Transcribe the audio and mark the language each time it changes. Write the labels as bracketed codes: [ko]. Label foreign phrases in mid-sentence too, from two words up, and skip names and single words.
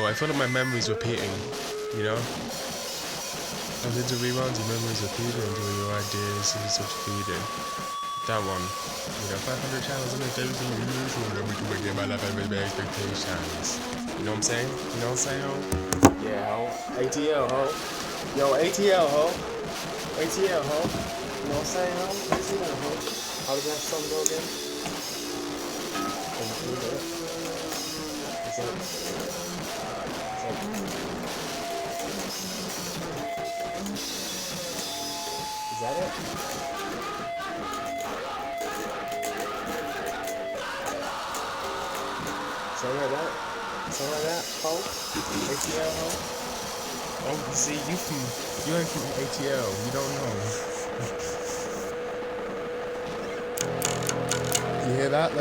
[en] I feel like my memory's repeating, you know? I did the reruns, your memories repeating until your ideas and such feeding. That one. You know, 500 channels in a day is unusual. Every to begin my life, I raise my expectations. You know what I'm saying? You know what I'm saying, ho? Yeah, ho. ATL, ho. Yo, ATL, ho. ATL, ho. You know what I'm saying, ho? ATL, ho. How does that song go again? Is that it? Something like that? Something like that? Ho? ATL, ho? Oh, see, you ain't from ATL. You don't know. You hear that?